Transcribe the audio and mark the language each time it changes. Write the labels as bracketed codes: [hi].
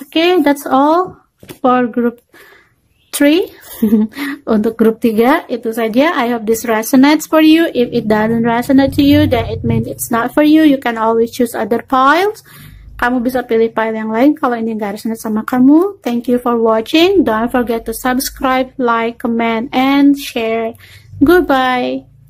[en] Okay, that's all for group 3. [id] Untuk grup 3 itu saja. [en] I hope this resonates for you. If it doesn't resonate to you, then it means it's not for you. You can always choose other piles. [id] Kamu bisa pilih pile yang lain kalau ini nggak resonate sama kamu. [en] Thank you for watching. Don't forget to subscribe, like, comment, and share. Goodbye.